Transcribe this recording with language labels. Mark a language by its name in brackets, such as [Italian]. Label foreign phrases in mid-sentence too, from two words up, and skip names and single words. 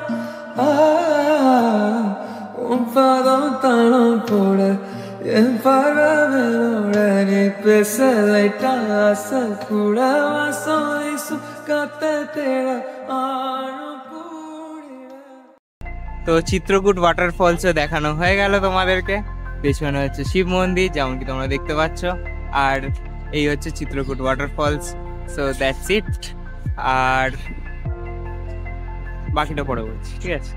[Tamil] உன் பாதம் தானம் போட என் பார்வையோட நீ பேச லைட்டா ஆசை கூட, வாசம் வீசும் காத்த தேட ஆழம் கூடிட। [Bangla] তো চিত্রকূট ওয়াটারফলস দেখানো হয়ে গেল তোমাদেরকে। পেছনে হচ্ছে শিব মন্দির, যেমন কি তোমরা দেখতে পাচ্ছ, আর এই হচ্ছে চিত্রকূট ওয়াটারফলস। [English] so that's it, [Bangla] আর বাকিটা পরে বলছি, ঠিক আছে?